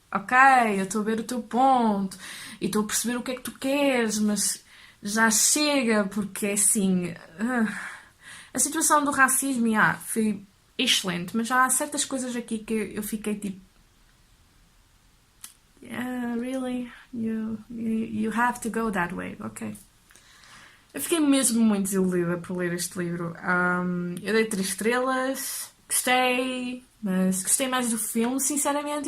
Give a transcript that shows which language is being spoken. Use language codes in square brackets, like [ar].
[pt] Ok, eu estou a ver o teu ponto e estou a perceber o que é que tu queres, mas já chega, porque é assim... a situação do racismo, foi excelente, mas já há certas coisas aqui que eu fiquei tipo... [en] really? You have to go that way, ok. [pt] Eu fiquei mesmo muito desiludida por ler este livro. Eu dei 3 estrelas, gostei, mas gostei mais do filme, sinceramente.